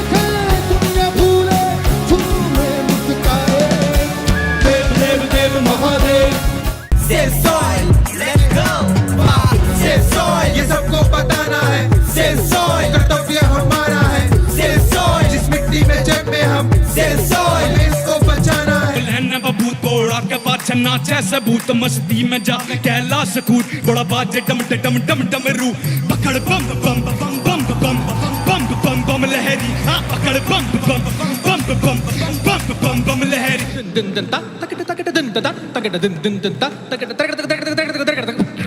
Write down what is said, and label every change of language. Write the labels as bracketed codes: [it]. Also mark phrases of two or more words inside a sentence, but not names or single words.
[en] Dev Dev Dev Mahadeva Say soil, let's go. Say soil, [hi] ये सबको बताना है. [en] Say soil, [hi] कर्तव्य हमारा है. [en] Say soil, [hi] जिस मिट्टी में जन्मे हम. [en] Say soil, [hi] इसको बचाना है. लहन बबूत बोड़ा के पाछे नाचे सबूत मस्ती में जा कैलाश कूद बड़ा बाजे डम डम डम डम रू पकड़ बम बम बम बम बम बम बम बम लहरी हाँ पकड़ बम बम बम बम बम बम बम लहरी दिन दिन ता तकट तकट दिन ता तकट दिन दिन दिन ता तकट तकट तकट तकट तकट